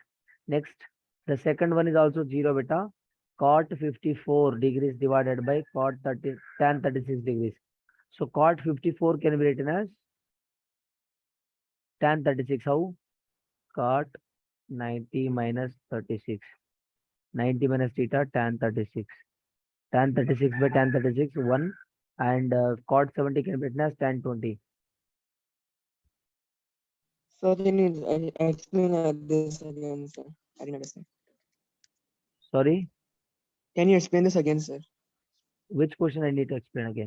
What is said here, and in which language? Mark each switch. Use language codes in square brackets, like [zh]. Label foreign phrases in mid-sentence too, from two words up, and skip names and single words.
[en] Next, the second one is also 0 beta. Cot 54 degrees divided by cot 30 tan 36 degrees. So cot 54 can be written as tan 36. How? Cot 90 minus 36. 90 minus theta tan 36. Tan 36 by tan 36 1, and cot 70 can be written as tan 20. So can you explain this again, sir? I didn't understand. Sorry, Can you explain this again, sir? which question I need to explain again?